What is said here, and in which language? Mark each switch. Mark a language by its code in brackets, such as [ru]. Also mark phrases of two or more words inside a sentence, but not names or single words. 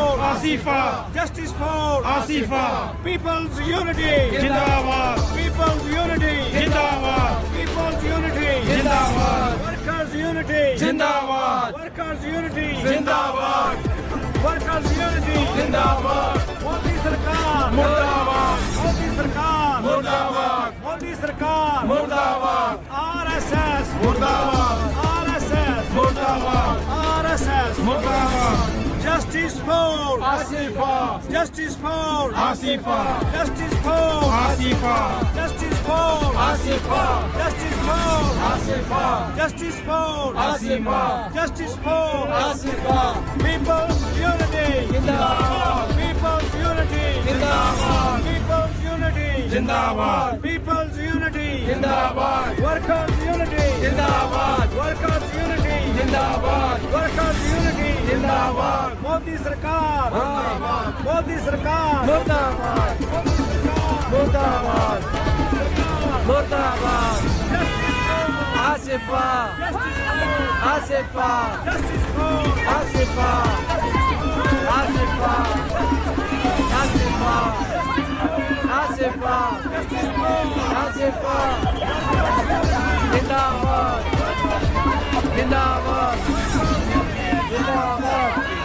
[en] Asifa, Justice for Asifa. People's unity, Jindabad, People's unity, Jindabad, People's unity, Jindabad, Workers unity, Jindabad, Workers unity, Jindabad, Workers unity, Jindabad, Modi Sarkar, Murdabad, Modi Sarkar, Murdabad, Modi Sarkar, Murdabad, RSS, Murdabad, RSS, Murdabad, RSS, Murdabad, Justice for Asifa, Justice for Asifa, Justice for Asifa, Justice for Asifa, Justice for Asifa, Justice for Asifa, Justice for Asifa. People's unity, Jindabad, People's unity, Jindabad, People's unity, Jindabad, People's unity, Jindabad, Workers unity, Jindabad, Workers unity, Jindabad, Workers unity, Jindabad, Modi Sarkar, Murdabad, Modi Sarkar, Murdabad, Modi Sarkar, Murdabad, Murdabad, Justice for Asifa, Justice for Asifa, Justice for Asifa, Asifa, Asifa, Asifa, Asifa, [hi] Jindabad, Jindabad, Jindabad.